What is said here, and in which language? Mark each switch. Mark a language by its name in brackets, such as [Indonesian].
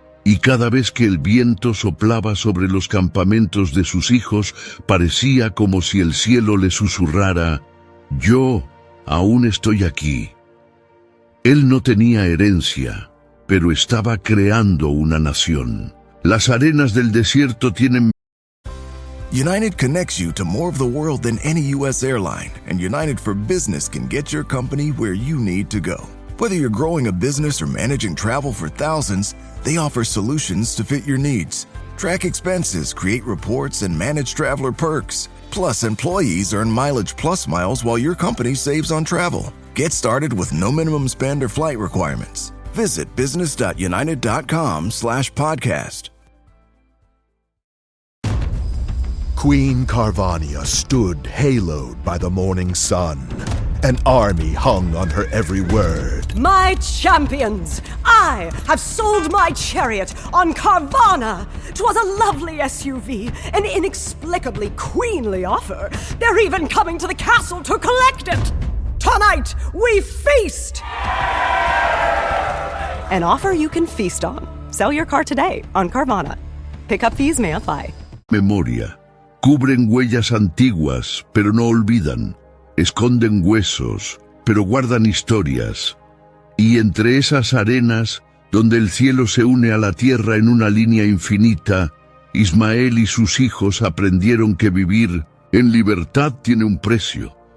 [Spanish] Y cada vez que el viento soplaba sobre los campamentos de sus hijos, parecía como si el cielo le susurrara: «Yo aún estoy aquí». Él no tenía herencia, pero estaba creando una nación. Las arenas del desierto tienen... [English] United connects you to more of the world than any U.S. airline, and United for Business can get your company where you need to go. Whether you're growing a business or managing travel for thousands, they offer solutions to fit your needs. Track expenses, create reports, and manage traveler perks. Plus, employees earn Mileage Plus miles while your company saves on travel. Get started with no minimum spend or flight requirements. Visit business.united.com/podcast. Queen Carvania stood haloed by the morning sun. An army hung on her every word. My champions, I have sold my chariot on Carvana. 'Twas a lovely SUV, an inexplicably queenly offer. They're even coming to the castle to collect it. Tonight, we feast! An offer you can feast on. Sell your car today on Carvana. Pickup fees may apply. [Spanish] Memoria. Cubren huellas antiguas, pero no olvidan. Esconden huesos, pero guardan historias. Y entre esas arenas, donde el cielo se une a la tierra en una línea infinita, Ismael y sus hijos aprendieron que vivir en libertad tiene un precio.